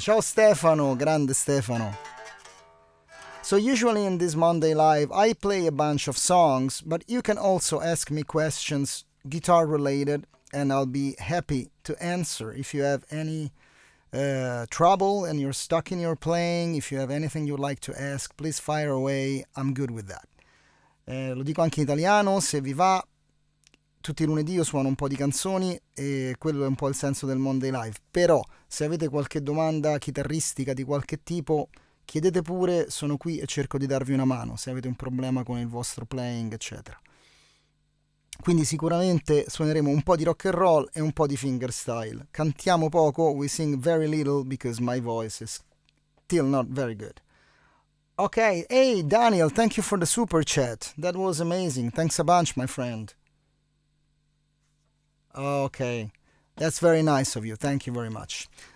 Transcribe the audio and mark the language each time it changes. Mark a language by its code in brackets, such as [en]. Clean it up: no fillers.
[it] Ciao Stefano, grande Stefano. [en] So usually in this Monday Live, I play a bunch of songs, but you can also ask me questions guitar related, and I'll be happy to answer. If you have any trouble and you're stuck in your playing, if you have anything you'd like to ask, please fire away. I'm good with that. [it] Lo dico anche in italiano, se vi va. Tutti i lunedì io suono un po' di canzoni e quello è un po' il senso del Monday Live. Però se avete qualche domanda chitarristica di qualche tipo, chiedete pure, sono qui e cerco di darvi una mano se avete un problema con il vostro playing, eccetera. Quindi sicuramente suoneremo un po' di rock and roll e un po' di fingerstyle. Cantiamo poco, [en] we sing very little because my voice is still not very good. Okay, hey Daniel, thank you for the super chat. That was amazing. Thanks a bunch, my friend. Okay, that's very nice of you. Thank you very much.